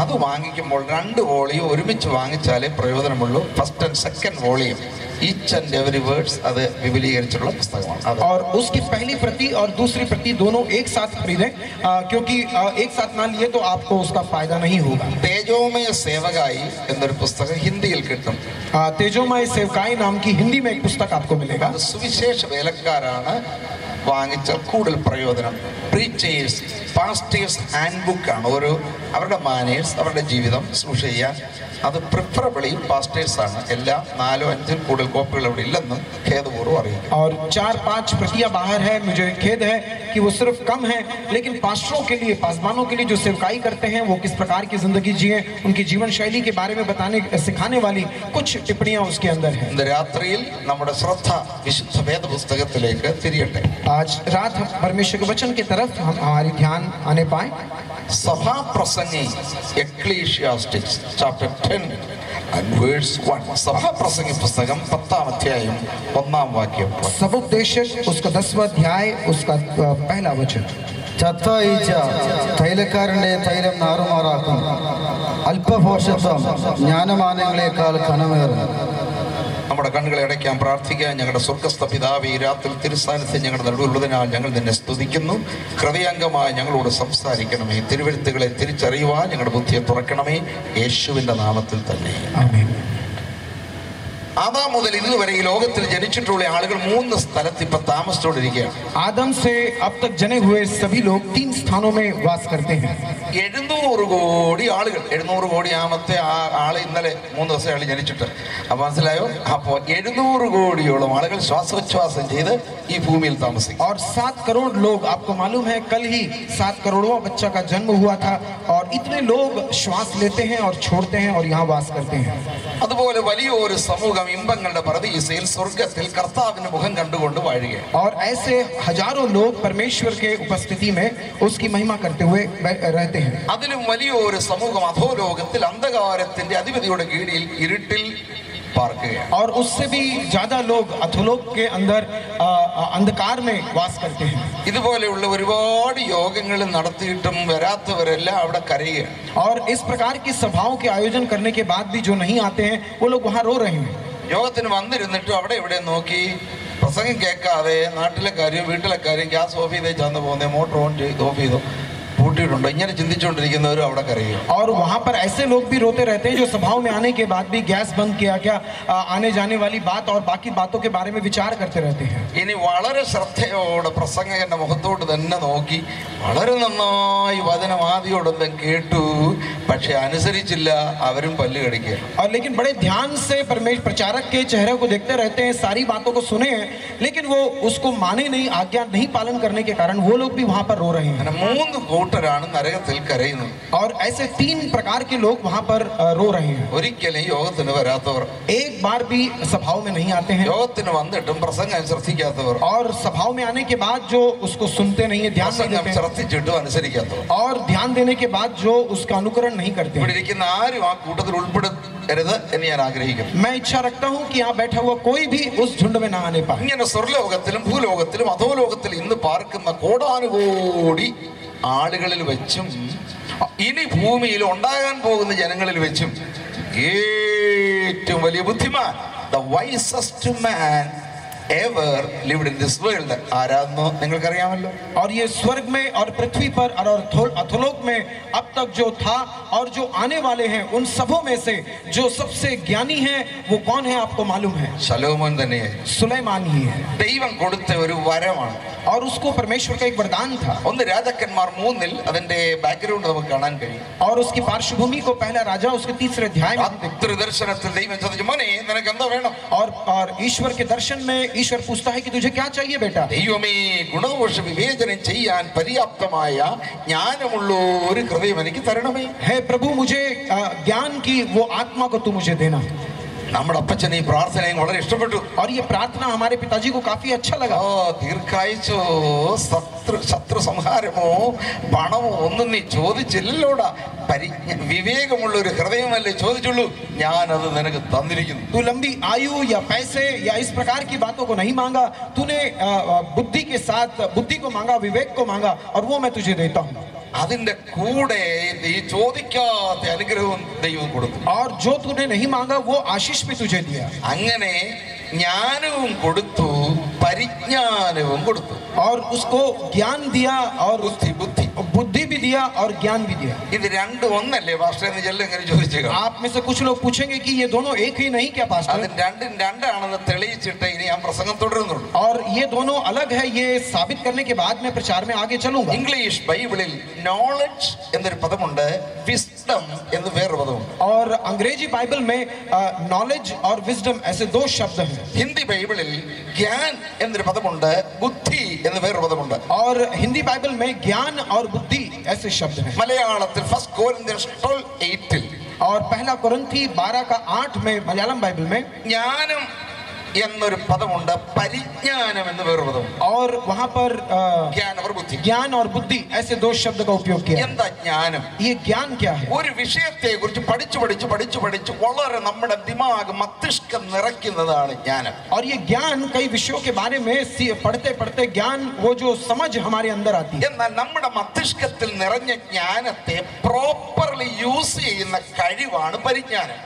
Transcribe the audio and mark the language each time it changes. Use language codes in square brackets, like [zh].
[ml] അത് വാങ്ങിക്കുമ്പോൾ 2 വോളിയം ഒരുമിച്ച് വാങ്ങിച്ചാലേ പ്രയോജനമുള്ളൂ. [en] first and second volume each and every words [ml] അത് വിപുലീകരിച്ചിട്ടുള്ള പുസ്തകമാണ്. [hi] और उसकी पहली प्रति और दूसरी प्रति दोनों एक साथ खरीदें, क्योंकि एक साथ ना लिए तो आपको उसका फायदा नहीं होगा. [ml] തേജോമയ സേവകായി എന്നൊരു പുസ്തകം ഹിന്ദിയിൽ കിട്ടും. [hi] तेजोमय सेवकाई नाम की हिंदी में एक पुस्तक आपको मिलेगा. [ml] അത് സുവിശേഷ വേലക്കാരാണ് വാങ്ങിച്ചാൽ കൂടുതൽ പ്രയോജനം. [en] preachers pastors hand [ml] ബുക്കാണ്. അവരുടെ മാനേഴ്സ്, അവരുടെ ജീവിതം ശുശ്രൂഷ ചെയ്യാൻ അത് പ്രിഫറബിളി പാസ്റ്റേഴ്സാണ്. എല്ലാ 4-5 കൂടുതൽ കോപ്പികൾ അവിടെ ഇല്ലെന്നും ഖേദപൂർവ്വം അറിയിക്കും. [hi] और 4-5 प्रतियां बाहर है, मुझे खेद है कि वो सिर्फ कम है, लेकिन पास्टरों के लिए, पासबानों के लिए जो सेवकाई करते हैं वो किस प्रकार की जिंदगी जिए, उनकी जीवन शैली के बारे में बताने सिखाने वाली कुछ टिप्पणियां उसके अंदर है. [ml] ഇന്ന് രാത്രിയിൽ നമ്മുടെ ശ്രദ്ധ വിശുദ്ധ വേദപുസ്തകത്തിലേക്ക് തിരിയട്ടെ. [hi] आज रात हम परमेश्वर के वचन की तरफ हमारी ध्यान आने पाए. [ml] സഭാ പ്രസംഗി [en] Ecclesiastes chapter 10 and verse 1. [ml] സഭാ പ്രസംഗി പുസ്തകം 10-ാം അധ്യായം 1-ാം വാക്യം. [hi] समुपदेशक उसका 10वां अध्याय उसका पहला वचन. [ml] ചത്ത ഈച്ച തൈലക്കാരൻ്റെ തൈലം നാറുമാറാക്കും, അല്പഭോഷത്വം ജ്ഞാനമാനങ്ങളെക്കാൾ ഘനമേറും. നമ്മുടെ കണ്ണുകളെ അടയ്ക്കാൻ പ്രാർത്ഥിക്കാൻ. ഞങ്ങളുടെ സ്വർഗ്ഗസ്ഥ പിതാവേ, ഈ രാത്രി തിരുസാന്നിധ്യം ഞങ്ങളുടെ നടുവിലുള്ളതിനാൽ ഞങ്ങൾ നിന്നെ സ്തുതിക്കുന്നു. ഹൃദയംഗമായി ഞങ്ങളോട് സംസാരിക്കണമേ. തിരുവെഴുത്തുകളെ തിരിച്ചറിയുവാൻ ഞങ്ങളുടെ ബുദ്ധിയെ തുറക്കണമേ. യേശുവിൻ്റെ നാമത്തിൽ തന്നെ ആമേൻ. ആദാം മുതൽ ഇതുവരെ ഈ ലോകത്തിൽ ജനിച്ചിട്ടുള്ള ആളുകൾ 3 സ്ഥലത്ത് ഇപ്പൊ താമസിച്ചുകൊണ്ടിരിക്കുകയാണ്. [hi] आदम से अब तक जने हुए सभी लोग 3 स्थानों में वास करते हैं. [ml] 700 കോടി ആളുകൾ. 700 കോടി ആമത്തെ ആള് ഇന്നലെ 3 ദിവസം ആള് ജനിച്ചിട്ട്. അപ്പൊ മനസ്സിലായോ? അപ്പോൾ 700 കോടിയോളം ആളുകൾ ശ്വാസോച്ഛ്വാസം ചെയ്ത് ഈ ഭൂമിയിൽ താമസിക്കും. [hi] और 7 करोड़ लोग, आपको मालूम है कल ही 7 करोड़वां बच्चा का जन्म हुआ था, और इतने लोग श्वास लेते हैं और छोड़ते हैं और यहाँ वास करते हैं. [ml] അതുപോലെ വലിയൊരു സമൂഹം ഇമ്പങ്ങളുടെ പരദീസയിൽ സ്വർഗ്ഗത്തിൽ കർത്താവിന്റെ മുഖം കണ്ടുകൊണ്ട് വാഴുകയാണ്. [hi] और ऐसे हजारों लोग परमेश्वर के उपस्थिति में उसकी महिमा करते हुए रहते हैं. [ml] അതിലും വലിയൊരു സമൂഹം അധോലോകത്തിൽ അന്ധകാരത്തിന്റെ അധിപതിയുടെ കീഴിൽ ഇരുട്ടിൽ പാർക്കുകയാണ്. [hi] और उससे भी ज्यादा लोग अधोलोक के अंदर अंधकार में वास करते हैं. [ml] ഇതുപോലെയുള്ള ഒരുപാട് യോഗങ്ങൾ നടത്തിയിട്ടും വരാത്തവരെല്ലാം അവിടെ കരയുകയാണ്. [hi] और इस प्रकार की सभाओं के आयोजन करने के बाद भी जो नहीं आते हैं वो लोग वहाँ रो रहे हैं. [ml] യോഗത്തിന് വന്നിരുന്നിട്ടും അവിടെ ഇവിടെ നോക്കി പ്രസംഗം കേൾക്കാതെ നാട്ടിലെ കാര്യം വീട്ടിലെ കാര്യം ഗ്യാസ് ഓഫ് ചെയ്തേ ചാന്ന് പോകുന്നേ, മോട്ടർ ഓൺ ചെയ്ത് ഓഫ് ചെയ്തോ, പൂട്ടിയിട്ടുണ്ടോ, ഇങ്ങനെ ചിന്തിച്ചുകൊണ്ടിരിക്കുന്നവരും അവിടെ കരയും. [hi] और वहाँ पर ऐसे लोग भी रोते रहते हैं जो सभाओं में आने के बाद भी गैस बंद किया क्या, आने जाने वाली बात और बाकी बातों के बारे में विचार करते रहते हैं. [ml] ഇനി വളരെ ശ്രദ്ധയോടെ പ്രസംഗകന്റെ മുഖത്തോട് തന്നെ നോക്കി വളരെ നന്നായി വചനം ആദ്യോടൊന്നും കേട്ടു, പക്ഷെ അനുസരിച്ചില്ല, അവരും പല്ല് കടിക്കുക. [hi] और लेकिन बड़े ध्यान से परमेश्वर प्रचारक के चेहरे को देखते रहते हैं, सारी बातों को सुने हैं, लेकिन वो उसको माने नहीं, आज्ञा नहीं पालन करने के कारण वो लोग भी वहाँ पर रो रहे हैं. [ml] അങ്ങനെ 3 കൂട്ടരാണ് നരകത്തിൽ കരയുന്നത്. [hi] और ऐसे 3 प्रकार के लोग वहाँ पर रो रहे हैं. [ml] ഒരിക്കലും യോഗത്തിന് വരാത്തവർ, [hi] एक बार भी सभाओं में नहीं आते हैं, [ml] യോഗത്തിന് വന്നിട്ടും പ്രസംഗം ശ്രദ്ധിക്കാത്തവർ, [hi] और सभाओं में आने के बाद जो उसको सुनते नहीं है, ध्यान नहीं [ml] പ്രസംഗം [hi] देते हैं, [ml] ശ്രദ്ധിച്ചിട്ടും അനുസരിക്കാത്തവർ, [hi] और ध्यान देने के बाद जो उसका अनुकरण नहीं करते [ml] ഇവിടെ [hi] हैं. [ml] ഇരിക്കുന്ന ആരും ആ കൂട്ടത്തിൽ ഉൾപ്പെടരുത് എന്ന് ഞാൻ ആഗ്രഹിക്കുന്നു. [hi] मैं इच्छा रखता हूँ कि यहाँ बैठा हुआ कोई भी उस झुंड में ना आने पाए. [ml] ഇങ്ങനെ സ്വർലോകത്തിലും ഭൂലോകത്തിലും അധോലോകത്തിലും ഇന്ന് പാർക്കുന്ന കോടാനുകോടി ആളുകളിൽ വെച്ചും ഇനി ഭൂമിയിൽ ഉണ്ടാകാൻ പോകുന്ന ജനങ്ങളിൽ വെച്ചും ഏറ്റവും വലിയ ബുദ്ധിമാൻ, [en] the wisest man ever lived in this world, [ml] ആരാന്ന് നിങ്ങൾക്കറിയാമല്ലോ. [hi] और ये स्वर्ग में और पृथ्वी पर और अधोलोक में अब तक जो था और जो आने वाले हैं, उन सबों में से जो सबसे ज्ञानी है वो कौन है आपको मालूम है? [ml] ശലോമോൻ തന്നെയായി. [hi] सुलेमान ही है. [ml] ദൈവം കൊടുത്ത ഒരു വരമാണ്. [hi] और उसको परमेश्वर का एक वरदान था. [ml] 1 രാജാക്കന്മാർ 3 അതിന്റെ ബാക്ക്ഗ്രൗണ്ട് നമുക്ക് കാണാൻ കഴിയും. [hi] और उसकी पार्श्वभूमि को पहला राजा उसके 3 अध्याय में [ml] രാത്രി ദർശനത്തിൽ ദൈവം ചോദിച്ചു, മോനെ നിനക്ക് എന്താ വേണം? [hi] और ईश्वर के दर्शन में ईश्वर पूछता है कि तुझे क्या चाहिए बेटा? [ml] ദൈവമേ, ഗുണദോഷ വിവേചനം ചെയ്യാൻ പര്യാപ്തമായ ജ്ഞാനമുള്ള ഒരു ഹൃദയം എനിക്ക് തരണമേ. [hi] हे प्रभु, मुझे ज्ञान की वो आत्मा को तू मुझे देना. [ml] നമ്മുടെ അപ്പച്ചൻ ഈ പ്രാർത്ഥനയും വളരെ ഇഷ്ടപ്പെട്ടു. [hi] और ये प्रार्थना हमारे पिताजी को काफी अच्छा लगा. [ml] ദീർഘായുസോ ശത്രു സംഹാരമോ പണമോ ഒന്നും നീ ചോദിച്ചില്ലല്ലോടാ, വിവേകമുള്ള ഒരു ഹൃദയമല്ലേ ചോദിച്ചുള്ളൂ, ഞാനത് നിനക്ക് തന്നിരിക്കുന്നു. [hi] तू लंबी आयु या पैसे या इस प्रकार की बातों को नहीं मांगा, तूने बुद्धि के साथ बुद्धि को मांगा, विवेक को मांगा, और वो मैं तुझे देता हूँ. [ml] അതിന്റെ കൂടെ ഈ ചോദിക്കാത്ത അനുഗ്രഹവും ദൈവം കൊടുത്തു. [hi] और जो तूने नहीं मांगा वो आशीष भी तुझे दिया. [ml] അങ്ങനെ ജ്ഞാനവും കൊടുത്തു, പരിജ്ഞാനവും കൊടുത്തു. [hi] और उसको ज्ञान दिया और बुद्धि भी दिया और ज्ञान भी दिया. [ml] ഇത് രണ്ടും ഒന്നല്ലേ പാസ്റ്റർ എന്ന് ചെല്ലം ഇങ്ങനെ ചോദിച്ചേക്കാം. [hi] आप में से कुछ लोग पूछेंगे कि ये दोनों एक ही नहीं क्या पास्टर? [ml] അത് രണ്ടും രണ്ടാണെന്ന് തെളിയിച്ചിട്ട് ഇനി ഞാൻ പ്രസംഗം തുടരുന്നുള്ളൂ. [hi] और ये दोनों अलग है, ये साबित करने के बाद मैं प्रचार में आगे चलूंगा. [ml] ഇംഗ്ലീഷ് ബൈബിളിൽ നോളജ് എന്നൊരു പദമുണ്ട്, വിസ്ഡം എന്ന് വേറൊരു പദമുണ്ട്. [hi] और अंग्रेजी बाइबल में नॉलेज और विजडम ऐसे दो शब्द हैं. [ml] ഹിന്ദി ബൈബിളിൽ ജ്ഞാൻ എന്നൊരു പദമുണ്ട്, ബുദ്ധി എന്ന് വേറൊരു പദമുണ്ട്. [hi] और हिंदी बाइबल में ज्ञान और बुद्धि ऐसे शब्द हैं. [ml] മലയാളത്തിൽ 1 Corinthians 12:8 [hi] और पहला कुरिन्थी 12:8 में मलयालम बाइबल में [ml] ജ്ഞാനം എന്നൊരു പദമുണ്ട്, പരിജ്ഞാനം എന്ന് വേറൊരു പദമുണ്ട്. [hi] और वहां पर [ml] ജ്ഞാനം और ബുദ്ധി, [hi] ज्ञान और बुद्धि ऐसे दो शब्द का उपयोग किया. [ml] എന്താ ജ്ഞാനം? [hi] ये ज्ञान क्या है? [ml] ഒരു വിഷയത്തെ കുറിച്ച് പഠിച്ചു വളരെ നമ്മുടെ ദിമാഗ് മസ്തിഷ്കം നിറയ്ക്കുന്നതാണ് ജ്ഞാനം. [hi] और ये ज्ञान कई विषयों के बारे में पढ़ते पढ़ते ज्ञान वो जो समझ हमारे अंदर आती है. [ml] എന്നാൽ നമ്മുടെ മസ്തിഷ്കത്തിൽ നിറഞ്ഞ ജ്ഞാനത്തെ [en] properly use [ml] ചെയ്യുന്ന കഴിവാണ് പരിജ്ഞാനം.